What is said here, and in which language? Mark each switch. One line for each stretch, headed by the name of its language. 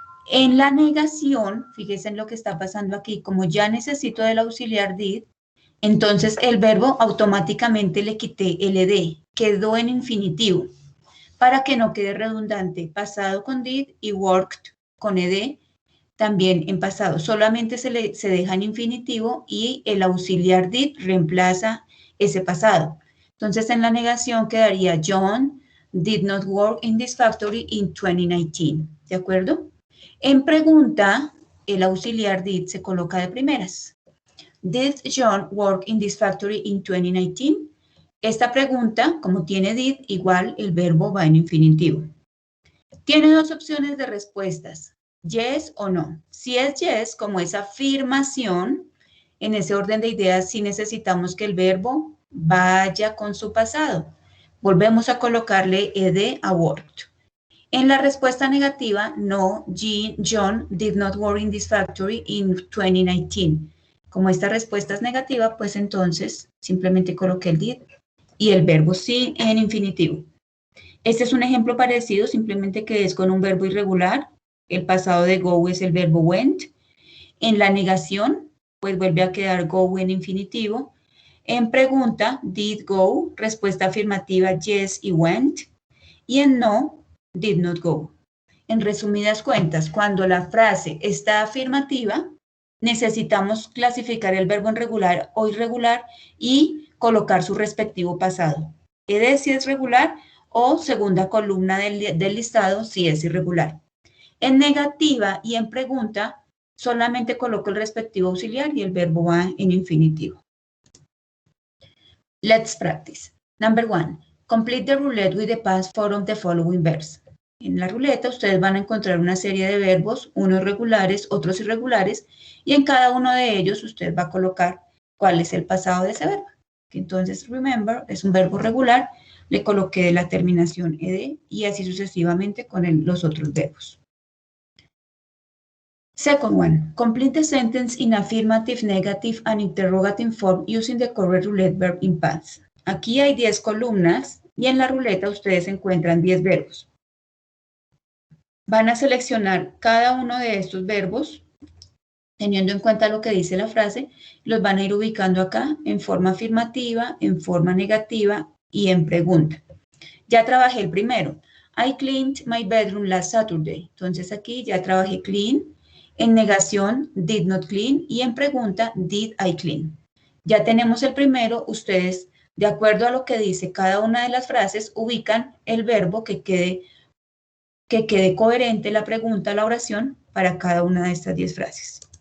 Spanish: En la negación, fíjense en lo que está pasando aquí, como ya necesito del auxiliar did, entonces el verbo automáticamente le quité el ed, quedó en infinitivo, para que no quede redundante, pasado con did y worked con ed, también en pasado, solamente se deja en infinitivo y el auxiliar did reemplaza ese pasado. Entonces en la negación quedaría
English: John did not work in this factory in 2019,
Spanish: ¿de acuerdo? En pregunta, el auxiliar did se coloca de primeras.
English: Did John work in this factory in 2019?
Spanish: Esta pregunta, como tiene did, igual el verbo va en infinitivo. Tiene dos opciones de respuestas, yes o no. Si es yes, como es afirmación, en ese orden de ideas sí necesitamos que el verbo vaya con su pasado. Volvemos a colocarle ed a worked. En la respuesta negativa,
English: no, John did not work in this factory in 2019.
Spanish: Como esta respuesta es negativa, pues entonces simplemente coloqué el did y el verbo sí en infinitivo. Este es un ejemplo parecido, simplemente que es con un verbo irregular. El pasado de go es el verbo went. En la negación, pues vuelve a quedar go en infinitivo. En pregunta,
English: did go,
Spanish: respuesta afirmativa, yes y went. Y en no,
English: did not go.
Spanish: En resumidas cuentas, cuando la frase está afirmativa, necesitamos clasificar el verbo en regular o irregular y colocar su respectivo pasado. Ed si es regular o segunda columna del listado si es irregular. En negativa y en pregunta, solamente coloco el respectivo auxiliar y el verbo va en infinitivo.
English: Let's practice. Number 1. Complete the roulette with the past form of the following verbs.
Spanish: En la ruleta ustedes van a encontrar una serie de verbos, unos regulares, otros irregulares, y en cada uno de ellos usted va a colocar cuál es el pasado de ese verbo. Entonces, remember, es un verbo regular, le coloqué la terminación ed y así sucesivamente con los otros verbos.
English: Second one, complete the sentence in affirmative, negative, and interrogative form using the correct roulette verb in past.
Spanish: Aquí hay 10 columnas y en la ruleta ustedes encuentran 10 verbos. Van a seleccionar cada uno de estos verbos, teniendo en cuenta lo que dice la frase, los van a ir ubicando acá en forma afirmativa, en forma negativa y en pregunta. Ya trabajé el primero.
English: I cleaned my bedroom last Saturday.
Spanish: Entonces aquí ya trabajé clean. En negación,
English: did not clean.
Spanish: Y en pregunta,
English: did I clean.
Spanish: Ya tenemos el primero. Ustedes, de acuerdo a lo que dice cada una de las frases, ubican el verbo que quede coherente la pregunta, la oración, para cada una de estas 10 frases.